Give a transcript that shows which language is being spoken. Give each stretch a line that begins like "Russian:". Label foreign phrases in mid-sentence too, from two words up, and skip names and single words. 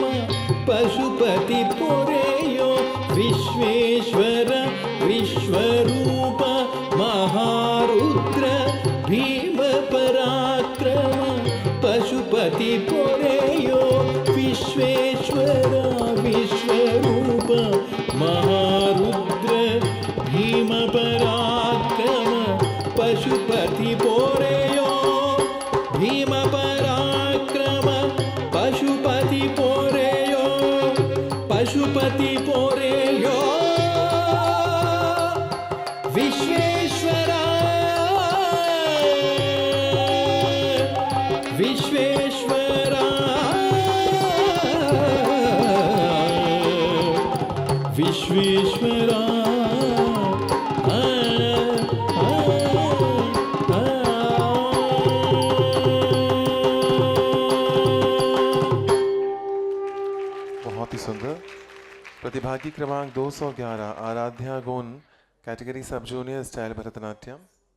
Kannada: ಪಶುಪತಿ ಪೊರೆಯೋ ವಿಶ್ವೇಶ್ವರ ವಿಶ್ವರೂಪ ಮಹಾರುದ್ರ ಭೀಮ ಪರಾಕ್ರಮ ಪಶುಪತಿ ಪೊರೆಯೋ ವಿಶ್ವೇಶ್ವರ ವಿಶ್ವರೂಪ ಮಹಾರುದ್ರ ಭೀಮ ಪರಾಕ್ರಮ ಪಶುಪತಿ ಪೊರೆಯೋ ಭೀಮ ಪರಾಕ್ರಮ ಪಶುಪತಿ ಪೊರೆಯೋ ಪಶುಪತಿ ಪೊರೆಯೋ ವಿಶ್ವೇಶ್ವರಾ ವಿಶ್ವೇಶ್ವರಾ ವಿಶ್ವೇಶ್ವರಾ
Hindi: बहुत ही सुंदर। प्रतिभागी क्रमांक 211 आराध्या गोन,
English: category sub junior style
Hindi: भरतनाट्यम।